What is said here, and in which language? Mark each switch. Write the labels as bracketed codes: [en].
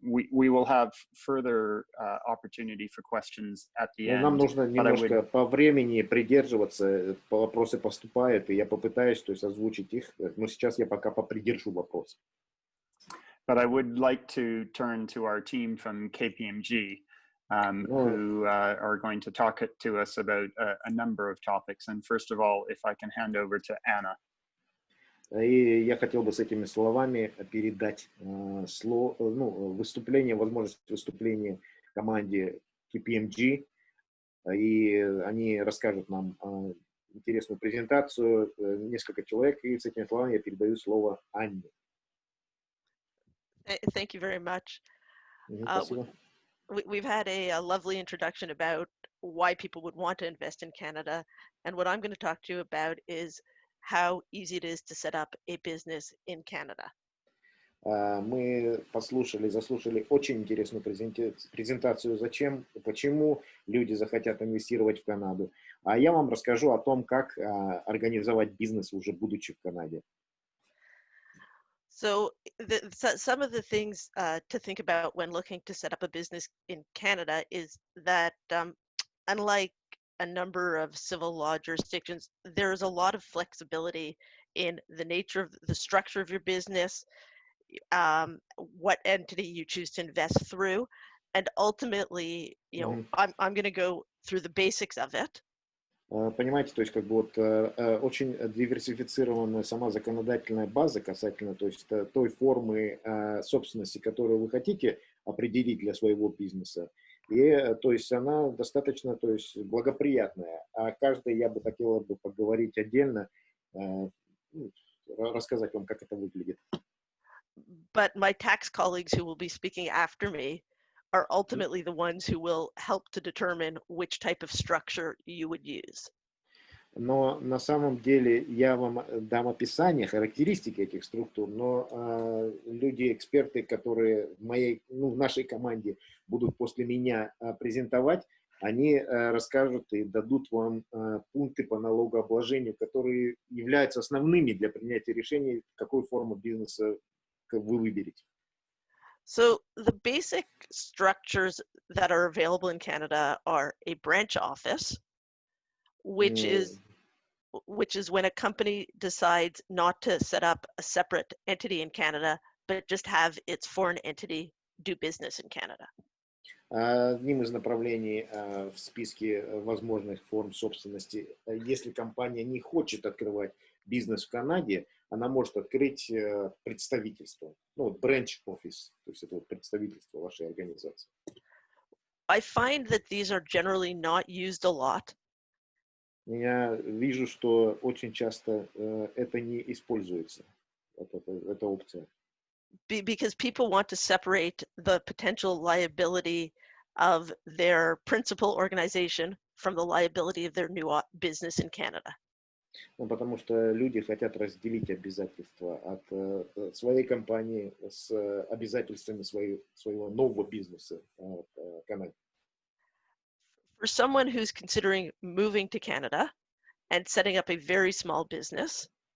[en] We will have further opportunity for questions at the end. [ru] Нам нужно немножко по времени придерживаться, вопросы поступают, и я попытаюсь, то есть, озвучить их, но сейчас я пока попридержу вопрос. [en] But I would like to turn to our team from KPMG. who are going to talk to us about a number of topics. And first of all, if I can hand over to Anna. [ru] И я хотел бы с этими словами передать возможность выступления команде KPMG, и они расскажут нам интересную презентацию, несколько человек, и с этими словами я передаю слово Анне. [en] Thank you very much. [ru] Спасибо. [en] We've had a lovely introduction about why people would want to invest in Canada, and what I'm going to talk to you about is how easy it is to set up a business in Canada. [ru] Мы заслушали очень интересную презентацию, почему люди захотят инвестировать в Канаду. А я вам расскажу о том, как организовать бизнес, уже будучи в Канаде. [en] So some of the things to think about when looking to set up a business in Canada is that unlike a number of civil law jurisdictions, there's a lot of flexibility in the nature of the structure of your business, what entity you choose to invest through, and ultimately, I'm going to go through the basics of it. [ru] Понимаете, то есть очень диверсифицированная сама законодательная база касательно, то есть той формы собственности, которую вы хотите определить для своего бизнеса. И то есть она достаточно, то есть благоприятная. А каждый я бы хотела бы поговорить отдельно, рассказать вам, как это выглядит. [en] But my tax colleagues who will be speaking after me are ultimately the ones who will help to determine which type of structure you would use. [ru] Но на самом деле я вам дам описание, характеристики этих структур, но люди-эксперты, которые в нашей команде будут после меня презентовать, они расскажут и дадут вам пункты по налогообложению, которые являются основными для принятия решений, какую форму бизнеса вы выберете. [en] So the basic structures that are available in Canada are a branch office, which is when a company decides not to set up a separate entity in Canada, but just have its foreign entity do business in Canada. [ru] Одним из направлений в списке возможных форм собственности, если компания не хочет открывать бизнес в Канаде, она может открыть представительство, branch office, то есть это представительство вашей организации. [en] I find that these are generally not used a lot. [ru] Я вижу, что очень часто это не используется, эта опция. [en] Because people want to separate the potential liability of their principal organization from the liability of their new business in Canada. [ru] Потому что люди хотят разделить обязательства от своей компании с обязательствами своего нового бизнеса в Канаде. [en] For someone who's considering moving to Canada and setting up a very small business,